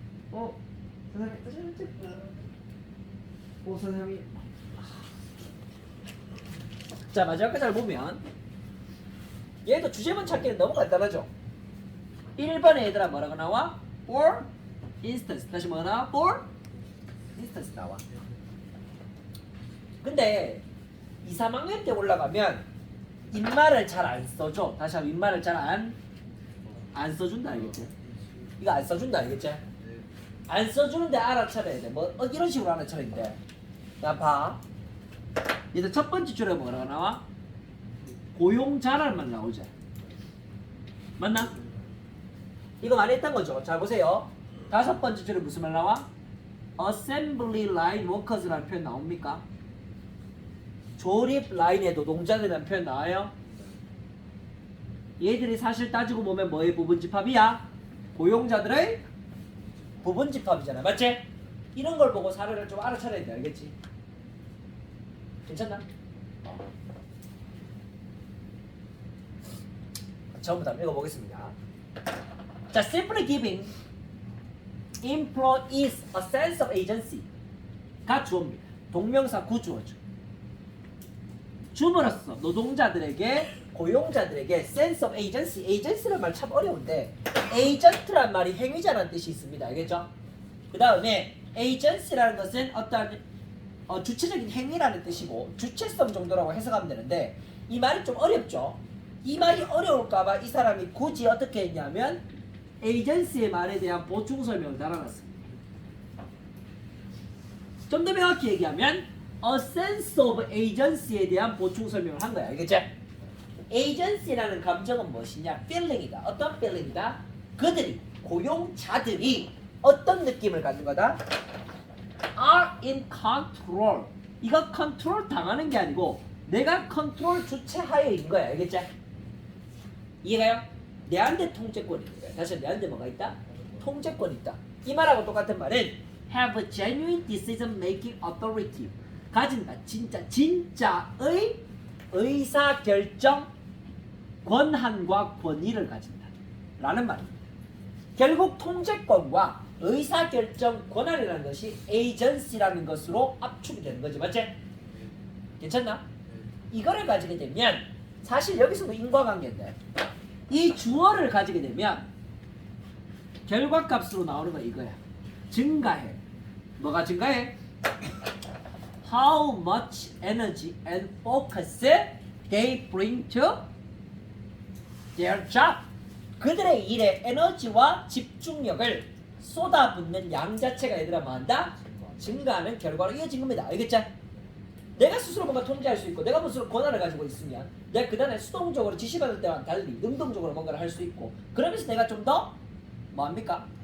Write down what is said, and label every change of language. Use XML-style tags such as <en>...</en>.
<ko>5 4 3 1 다시 왼쪽으로. 5 4 3 1. 자, 마지막까지 잘 보면 얘도 주제문 찾기는 너무 간단하죠. 1번에 얘들아 뭐라고 나와?</ko> <en>for instance.</en> <ko>다시 뭐가 나와?</ko> <en>for instance</en> <ko>나와. 근데 2, 3학년 때 올라가면 인말을 잘 안 써줘. 다시 한번 인말을 잘 안 써준다, 알겠지? 이거 안 써준다, 알겠지? 안 써주는데 알아차려야 돼. 뭐 이런 식으로 알아차려야 돼. 자, 봐. 얘들 첫 번째 줄에 뭐라고 나와? 고용자랄만 나오죠. 맞나? 이거 많이 했던 거죠. 잘 보세요. 다섯 번째 줄에 무슨 말 나와?</ko> <en>Assembly line workers</en> <ko>라는 표현 나옵니까? 조립 라인의 노동자들이라는 표현 나와요? 얘들이 사실 따지고 보면 뭐의 부분집합이야? 고용자들의 부분집합이잖아. 맞지? 이런 걸 보고 사례를 좀 알아차려야 돼. 알겠지? 괜찮나? 처음부터 한번 읽어보겠습니다.</ko> <en>자, simply giving employees a sense of agency</en> <ko>가 주어입니다. 동명사 구주어죠. 줌으로써 노동자들에게, 고용자들에게 sense of agency, agency라는 말 참 어려운데 agent란 말이 행위자라는 뜻이 있습니다. 알겠죠? 그 다음에 agency라는 것은 어떠한 주체적인 행위라는 뜻이고 주체성 정도라고 해석하면 되는데, 이 말이 좀 어렵죠? 이 말이 어려울까봐 이 사람이 굳이 어떻게 했냐면 에이전시의 말에 대한 보충 설명을 달아놨습니다. 좀 더 명확히 얘기하면</ko> <en>a sense of agency</en> <ko>에 대한 보충 설명을 한 거야. 알겠지? agency라는 감정은 무엇이냐? feeling이다. 어떤 feeling이다? 그들이, 고용자들이 어떤 느낌을 갖는 거다?</ko> <en>are in control.</en> <ko>이거 컨트롤 당하는 게 아니고 내가 컨트롤 주체하에 있는 거야. 알겠지? 이해가요? 내한테 통제권이 있는 거야. 다시 내한테 뭐가 있다? 통제권이 있다. 이 말하고 똑같은 말은</ko> <en>have a genuine decision making authority.</en> <ko>가진다. 진짜의 의사결정 권한과 권위를 가진다. 라는 말입니다. 결국 통제권과 의사결정 권한이라는 것이 agency라는 것으로 압축이 되는 거지. 맞지? 괜찮나? 이거를 가지게 되면 사실 여기서도 인과관계인데 이 주어를 가지게 되면 결과값으로 나오는 거 이거야. 증가해. 뭐가 증가해?</ko> <en>How much energy and focus they bring to their job.</en> <ko>그들의 일에 에너지와 집중력을 쏟아붓는 양 자체가 얘들아 뭐한다? 증가하는 결과로 이어진 겁니다. 알겠죠? 내가 스스로 뭔가 통제할 수 있고 내가 무슨 권한을 가지고 있으면 내가 그 다음에 수동적으로 지시받을 때와는 달리 능동적으로 뭔가를 할 수 있고, 그러면서 내가 좀 더 뭐합니까?</ko>